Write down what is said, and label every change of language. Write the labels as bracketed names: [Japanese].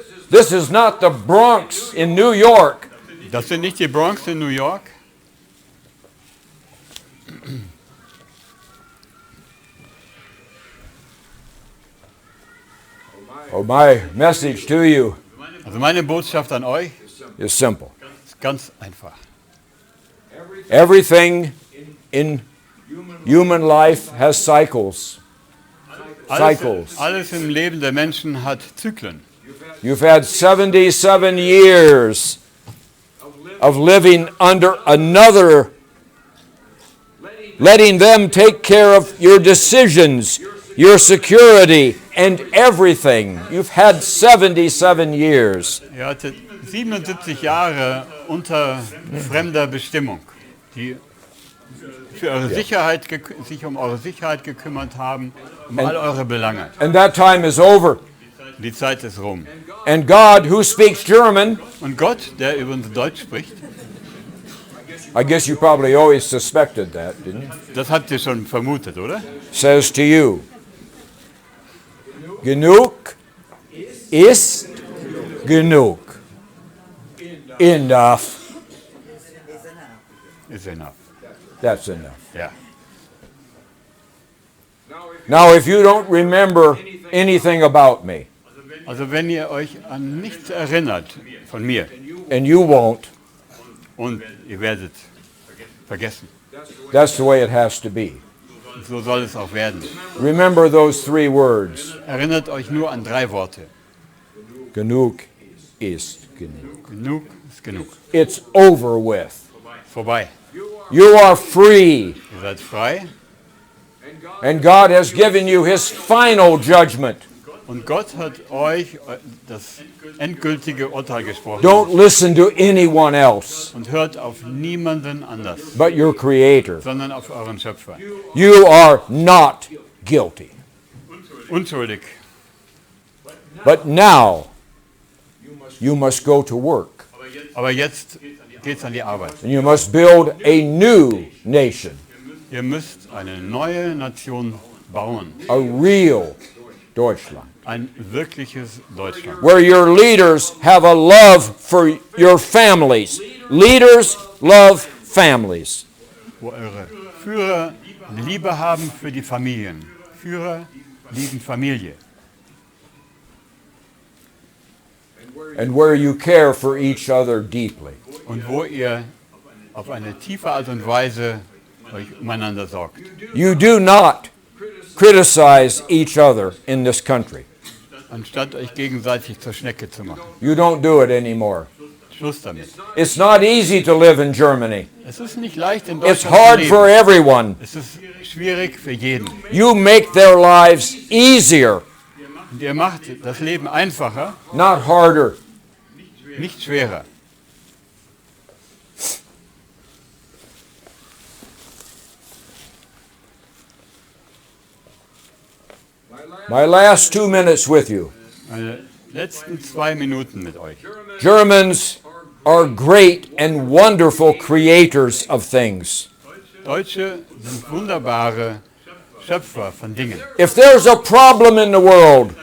[English] This is not the Bronx in New York. [German] Das sind nicht die Bronx in New York. [English] Oh, my message to you [German] Also meine Botschaft an euch [English] is simple. [German] ist ganz einfach. [English] Everything in human life has cycles. Cycles. [German] Alles im Leben der Menschen hat Zyklen. [English] You've had 77 years of living under another, letting them take care of your decisions, your security, and everything. You've had 77 years. [German] Ihr hattet 77 Jahre unter fremder Bestimmung, die für eure Sicherheit, sich um eure Sicherheit gekümmert haben, um all eure Belange. [English] And that time is over. [German] Die Zeit ist rum. [English] And God, who speaks German, [German] Und Gott, der übrigens Deutsch spricht, [English] I guess you probably always suspected that, didn't you? [German] das habt ihr schon vermutet, oder? [English] Says to you, [German] genug ist genug. [English] Enough. [German] Ist [English] enough. That's enough. [German] Ja. [English] Now, if you don't remember anything about me, [German] Also wenn ihr euch an nichts erinnert von mir [English] and you won't, [German] und ihr werdet vergessen, [English] that's the way it has to be. [German] so soll es auch werden. [English] Remember those three words. [German] Erinnert euch nur an 3 Worte. Genug ist genug. Genug ist genug. [English] It's over with. [German] Vorbei. [English] You are free. [German] Ihr seid frei [English] And God has given you His final judgment. [German] und Gott hat euch das endgültige Urteil gesprochen. [English] Don't listen to anyone else [German] Und hört auf niemanden anders, [English] but your Creator. [German] sondern auf euren Schöpfer. [English] You are not guilty. [German] Unschuldig. [English] But now, you must go to work. [German] Aber jetzt geht's an die Arbeit. [English] And you must build a new nation, [German] Ihr müsst eine neue Nation bauen. [English] a real Deutschland, [German] Ein wirkliches Deutschland. [English] where your leaders have a love for your families. Leaders love families. [German] Wo eure Führer Liebe haben für die Familien. Führer lieben Familie. [English] And where you care for each other deeply. [German] Und wo ihr auf eine tiefe Art und Weise euch umeinander sorgt. [English] You do not criticize each other in this country. [German] Anstatt euch gegenseitig zur Schnecke zu machen. [English] You don't do it anymore. [German] Schluss damit. [English] It's not easy to live in Germany. [German] Es ist nicht leicht in [English] It's [German] Deutschland [English] hard [German] zu [English] for [German] leben. [English] everyone. [German] Es ist schwierig für jeden. [English] You make their lives easier, [German] Und ihr macht das Leben einfacher, [English] not harder. [German] nicht schwerer. [English] My last 2 minutes with you. [German] Meine letzten 2 Minuten mit euch. [English] Germans are great and wonderful creators of things. [German] Deutsche sind wunderbare Schöpfer von Dingen. [English] If there's a problem in the world,